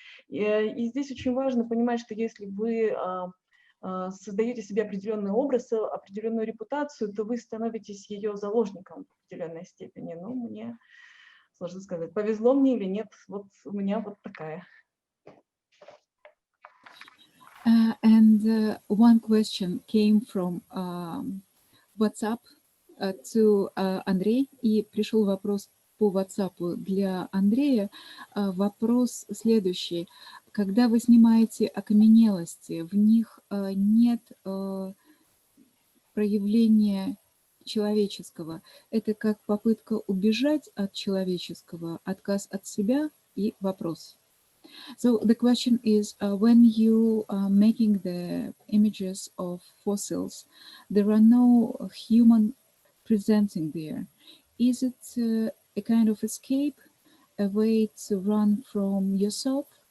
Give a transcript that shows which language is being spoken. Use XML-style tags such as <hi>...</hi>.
<ru>И здесь очень важно понимать, что если вы создаете себе определенный образ, определенную репутацию, то вы становитесь ее заложником в определенной степени. Ну, мне сложно сказать, повезло мне или нет, вот у меня вот такая.</ru> <en>And one question came from WhatsApp to Андрей,</en> <ru>и пришел вопрос по WhatsApp для Андрея. Вопрос следующий. Когда вы снимаете окаменелости, в них нет проявления человеческого. Это как попытка убежать от человеческого, отказ от себя и вопрос.</ru> <en>So the question is, when you are making the images of fossils, there are no human presenting there. Is it a kind of escape, a way to run from yourself?</en>